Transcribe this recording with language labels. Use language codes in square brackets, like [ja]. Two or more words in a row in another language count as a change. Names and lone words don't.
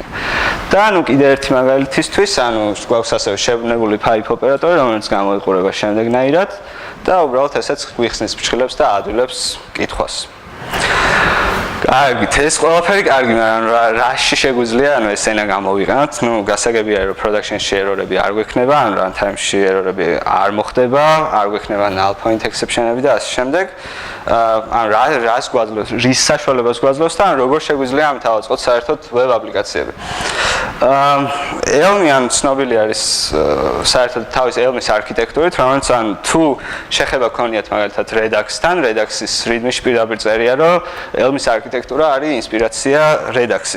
[ka] და ანუ კიდე ერთი მაგალითისთვის, ანუ გვაქვს ასევე შებრუნებული pipe ოპერატორი, რომელიც გამოიყურება შემდეგნაირად და უბრალოდ ესეც გვიხსნის ფრჩხილებს და აადვილებს კითხვას. კარგით, ეს ყველაფერი კარგი, მაგრამ რაში შეგვიძლია, ანუ ეს ენა გამოვიყენოთ. ნუ გასაგებია, რომ production-ში error-ები არ გვექნება, ან runtime-ში error-ები არ მოხდება, არ გვექნება [en] null point exception-ები [ka] და ასე შემდეგ. ან რას გვაძლევს, რის საშუალებას გვაძლევს და ან როგორ შეგვიძლია ამით ავაწყოთ საერთოდ web აპლიკაციები. Elm-ი ან ცნობილი არის საერთოდ თავის Elm-ის არქიტექტურით, რომელიც ან თუ შეხება გქონიათ მაგალითად Redux-თან, Redux-ის README-ში პირდაპირ წერია, რომ Elm-ის არქიტექტურა არის ინსპირაცია Redux-ის.